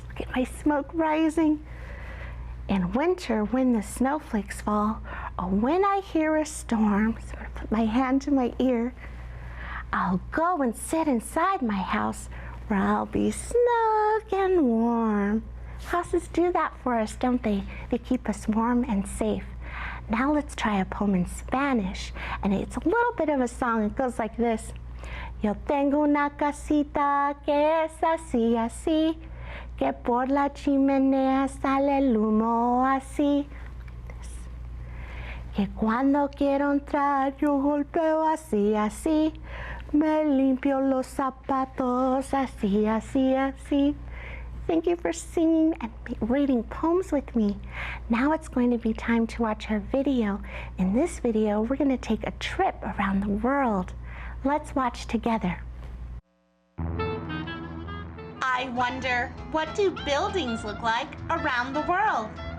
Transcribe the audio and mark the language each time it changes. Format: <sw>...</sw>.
<en>Look at my smoke rising. In winter, when the snowflakes fall, or when I hear a storm, so I'm going to put my hand to my ear, I'll go and sit inside my house where I'll be snug and warm. Houses do that for us, don't they? They keep us warm and safe. Now let's try a poem in Spanish. And it's a little bit of a song. It goes like this.</en> <es>Yo tengo una casita que es así, así, que por la chimenea sale el humo así. Que cuando quiero entrar yo golpeo así, así. Me limpio los zapatos así, así, así.</es> <en>Thank you for singing and reading poems with me. Now it's going to be time to watch our video. In this video, we're going to take a trip around the world. Let's watch together. I wonder, what do buildings look like around the world?</en>